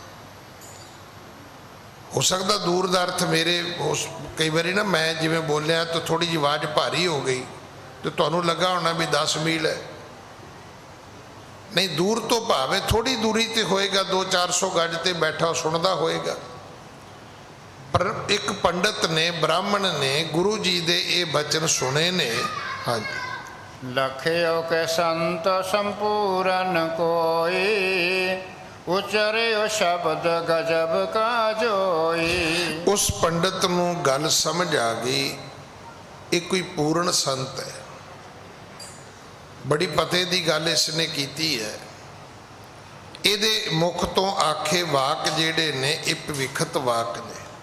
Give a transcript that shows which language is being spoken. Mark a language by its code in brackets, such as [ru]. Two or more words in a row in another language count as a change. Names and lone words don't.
[pa] ਹੋ ਸਕਦਾ ਦੂਰ ਦਾ ਅਰਥ ਮੇਰੇ ਕਈ ਵਾਰੀ ਨਾ ਮੈਂ ਜਿਵੇਂ ਬੋਲਿਆ ਤਾਂ ਥੋੜੀ ਜਿਹੀ ਆਵਾਜ਼ ਭਾਰੀ ਹੋ ਗਈ ਤੇ ਤੁਹਾਨੂੰ ਲੱਗਾ ਹੋਣਾ ਵੀ 10 ਮੀਲ ਹੈ। ਨਹੀਂ, ਦੂਰ ਤੋਂ ਭਾਵੇਂ ਥੋੜੀ ਦੂਰੀ ਤੇ ਹੋਏਗਾ, 200-400 ਗਜ ਤੇ ਬੈਠਾ ਸੁਣਦਾ ਹੋਏਗਾ। ਪਰ ਇੱਕ ਪੰਡਤ ਨੇ, ਬ੍ਰਾਹਮਣ ਨੇ ਗੁਰੂ ਜੀ ਦੇ ਇਹ ਬਚਨ ਸੁਣੇ ਨੇ। ਹਾਂਜੀ, [hi] लखियो के संत संपूरन कोई, उचरियो शब्द गजब का जोई। [pa] ਉਸ ਪੰਡਤ ਨੂੰ ਗੱਲ ਸਮਝ ਆ ਗਈ, ਇਹ ਕੋਈ ਪੂਰਨ ਸੰਤ ਹੈ। ਬੜੀ ਪਤੇ ਦੀ ਗੱਲ ਇਸ ਨੇ ਕੀਤੀ ਹੈ। ਇਹਦੇ ਮੁਖ ਤੋਂ ਆਖੇ ਵਾਕ ਜਿਹੜੇ ਨੇ ਇਹ ਭਵਿੱਖਤ ਵਾਕ ਨੇ।